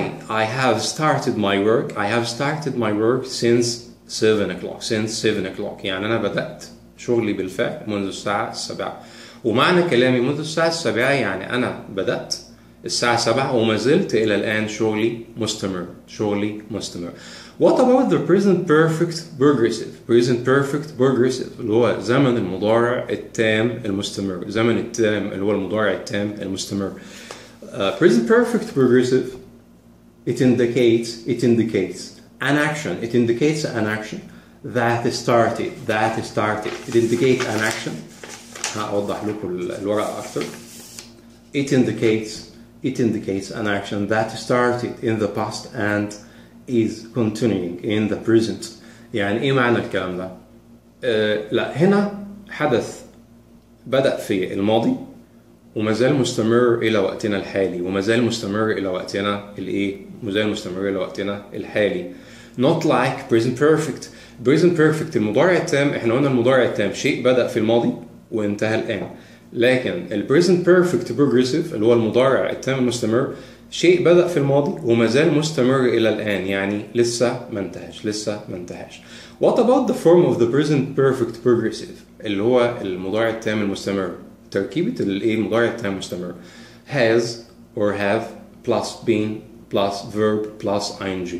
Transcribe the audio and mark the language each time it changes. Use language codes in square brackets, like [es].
[en] I have started my work since 7 o'clock. [ar] يعني أنا بدأت شغلي بالفعل منذ الساعة 7. ومعنى كلامي منذ الساعة 7 يعني أنا بدأت الساعة 7 وما زلت إلى الآن شغلي مستمر. [en] What about the present perfect progressive [ar] اللي هو زمن المضارع التام المستمر. اللي هو المضارع التام المستمر. [en] Present perfect progressive it indicates an action. that started. it indicates an action. [ar] هأوضح لكم الورقة أكتر. [en] It indicates an action that started in the past and is continuing in the present. [ar] يعني إيه معنى الكلام ده؟ لا هنا حدث بدأ في الماضي وما زال مستمر إلى وقتنا الحالي، وما زال مستمر إلى وقتنا الإيه؟ ما زال مستمر إلى وقتنا الحالي. [en] Not like present perfect. present perfect [ar] المضارع التام، احنا قلنا المضارع التام شيء بدأ في الماضي وانتهى الآن، لكن ال [en] present perfect progressive [ar] اللي هو المضارع التام المستمر شيء بدأ في الماضي وما زال مستمر إلى الآن، يعني لسه ما انتهاش، لسه ما انتهاش. [en] What about the form of the present perfect progressive [ar] اللي هو المضارع التام المستمر؟ [en] تركيبة الايه المضارع التام المستمر has or have plus been plus verb plus ing.